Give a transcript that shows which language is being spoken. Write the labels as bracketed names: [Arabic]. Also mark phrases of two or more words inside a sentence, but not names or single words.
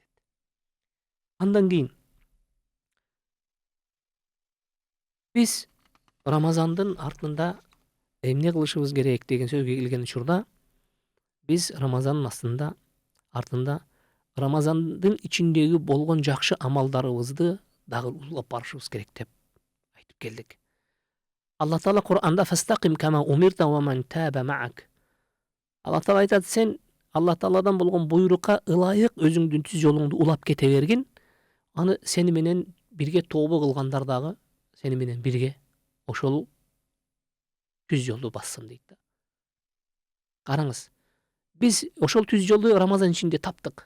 [Kyrgyz] Андан кийин биз Рамазандын артында эмне кылышыбыз керек деген сөзгө келген учурда, биз Рамазандын артында Рамазандын ичиндеги болгон жакшы амалдарыбызды дагы улап барышыбыз керек деп айтып келдик. [Arabic] Алла Таала Кур'анда فاستقم كما أمرت ومن تاب معك. [Kyrgyz] Алла Таала айтат, сен Алла Тааладан болгон буйрукка ылайык өзүңдүн түз жолуңду улап кете бергин. Аны сени менен бирге тобо кылгандар дагы сени менен бирге ошол түз жолду бассын дейт да. Караңыз, биз ошол түз жолду Рамазан ичинде таптык.